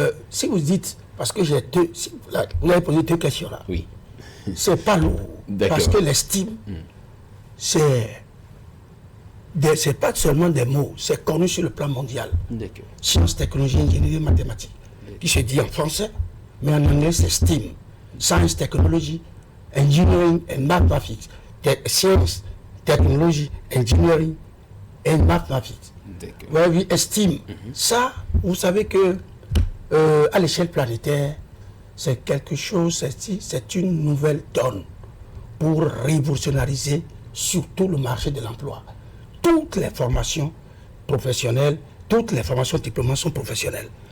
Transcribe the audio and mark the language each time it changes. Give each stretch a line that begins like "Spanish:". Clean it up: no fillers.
French: Si vous dites, parce que j'ai deux... vous avez posé 2 questions là. Oui. C'est pas lourd. Parce que l'estime, c'est pas seulement des mots, c'est connu sur le plan mondial. Sciences, technologie, ingénierie, mathématiques. Qui se dit en français, mais en anglais c'est STEAM.
English: Science, technology, engineering and mathematics. Science, technology, engineering and mathematics.
French: Vous avez vu, STEAM. Ça, vous savez que à l'échelle planétaire, c'est quelque chose, c'est une nouvelle donne pour révolutionner surtout le marché de l'emploi. Toutes les formations professionnelles, toutes les formations diplômées sont professionnelles.